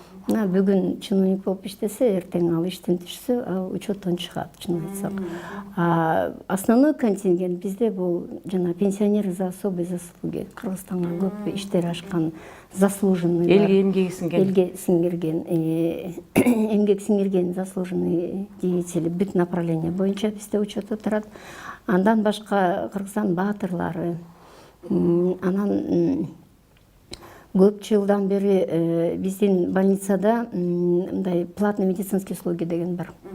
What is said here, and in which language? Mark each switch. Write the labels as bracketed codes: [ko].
[ky] Бүгүн чиновник болуп иштесе, эртең ал иштен түшсө, ал учеттон чыгат, чынын айтсак. [ru] Основной контингент [ky] бизде бул жана [ru] пенсионеры за особые заслуги. [ky] Кыргызстанга көп иштер ашкан, [ru] заслуженный, [ky] элге эмгеги сиңирген, эмгек сиңирген [ru] заслуженный деятели [ky] бүт направление боюнча бизде учетто турат. Андан башка Кыргызстан баатырлары, анан көп жылдан бери биздин больницада мындай [ru] платный медицинские услуги [ky] деген бар.